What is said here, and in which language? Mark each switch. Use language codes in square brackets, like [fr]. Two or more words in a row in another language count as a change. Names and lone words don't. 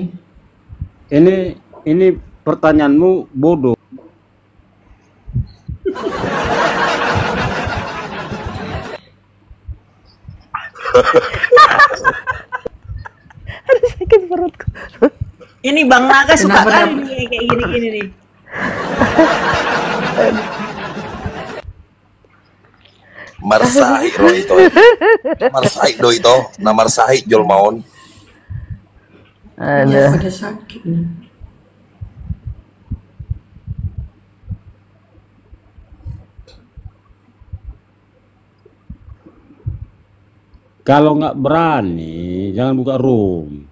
[id] Ini pertanyaanmu bodoh. Aduh, sakit perutku. Ini Bang Naga suka Kenapa kali nih kayak gini-gini nih. [bbc] Marsahik ro itu. Marsahik do itu. Nah marsahik jol maon. [id] Ya, pada sakit nih. Kalau nggak berani, jangan buka room.